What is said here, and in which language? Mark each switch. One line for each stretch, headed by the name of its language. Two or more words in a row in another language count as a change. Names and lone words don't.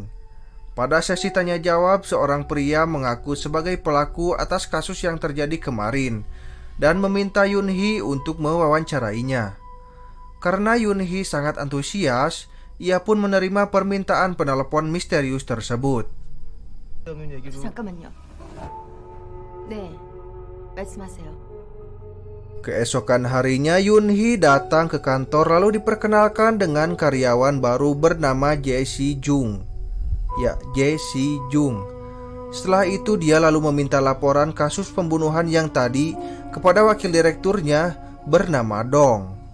Indonesian: Pada sesi tanya jawab, seorang pria mengaku sebagai pelaku atas kasus yang terjadi kemarin dan meminta Yoon Hee untuk mewawancarainya. Karena Yoon Hee sangat antusias, ia pun menerima permintaan penelepon misterius tersebut.
Korean: 잠깐만요. 네, 말씀하세요.
Indonesian: Keesokan harinya Yoon Hee datang ke kantor lalu diperkenalkan dengan karyawan baru bernama Jesse Jung. Jesse Jung. Setelah itu dia lalu meminta laporan kasus pembunuhan yang tadi kepada wakil direkturnya bernama Dong.